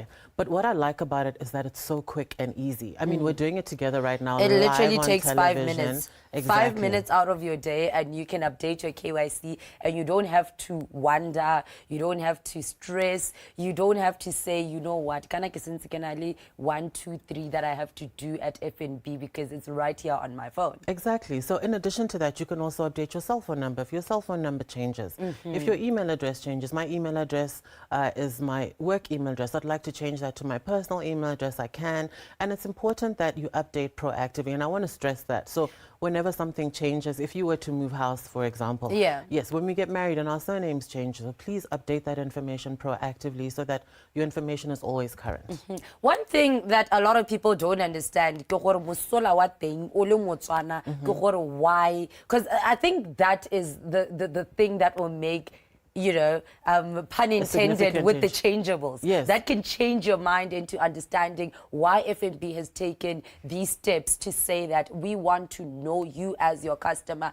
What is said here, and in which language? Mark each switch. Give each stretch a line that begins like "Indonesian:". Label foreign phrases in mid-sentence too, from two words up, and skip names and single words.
English: But what I like about it is that it's so quick and easy. I mean, we're doing it together right now. It literally takes 5 minutes. Exactly. 5 minutes out of your day, and you can update your KYC, and you don't have to wonder, you don't have to stress, you don't have to say, you know what,
Tswana: kana ke sentse ke na le
English: 1, 2, 3 that I have to do at FNB because it's right here on my phone. Exactly. So in addition to that, you can also update your cell phone number if your cell phone number changes. If your email address changes, my email address is my work email address. I'd like to change that to my personal email address. I can. And it's important that you update proactively. And I want to stress that. So whenever something changes, if you were to move house, for example, yes, when we get married and our surnames change, so please update update that information proactively so that your information is always current. One thing that a lot of people don't understand,
Tswana: ke gore mosola wa teng o le Motswana, ke gore why?
English: Because I think that is the thing that will make, you know, pun intended, with the changeables. Yes. That can change your mind into understanding why FNB has taken these steps to say that we want to know you as your customer.